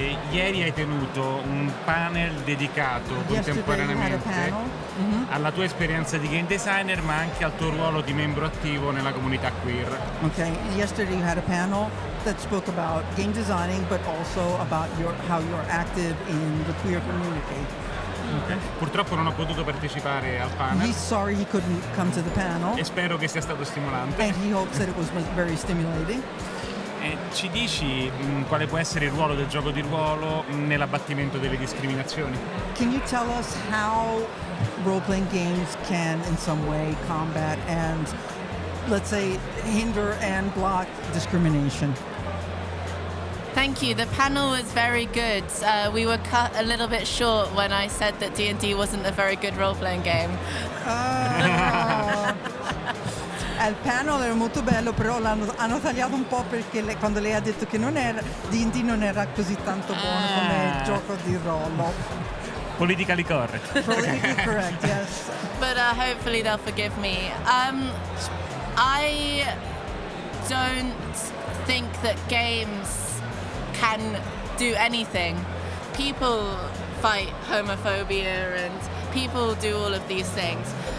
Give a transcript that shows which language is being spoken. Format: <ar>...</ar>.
<it>Ieri hai tenuto un panel dedicato contemporaneamente alla tua esperienza di game designer, ma anche al tuo ruolo di membro attivo nella comunità queer.</it> <en>Okay, yesterday you had a panel that spoke about game designing, but also about how you're active in the queer community. Okay.</en> <it>Purtroppo non ho potuto partecipare al panel.</it> <en>He's sorry he couldn't come to the panel.</en> <it>E spero che sia stato stimolante.</it> <en>And he hopes that it was very stimulating.</en> <it>Ci dici quale può essere il ruolo del gioco di ruolo nell'abbattimento delle discriminazioni?</it> <en>Can you tell us how role-playing games can in some way combat and let's say, hinder and block discrimination. Thank you. The panel was very good. We were cut a little bit short when I said that D&D wasn't a very good role-playing game.</en> <it>Il panel era molto bello, però hanno tagliato un po' perché quando lei ha detto che D&D non era così tanto buono come gioco di ruolo.</it> <en>Politically correct. Politically correct, yes. But hopefully they'll forgive me. I don't think that games can do anything. People fight homophobia and people do all of these things.</en>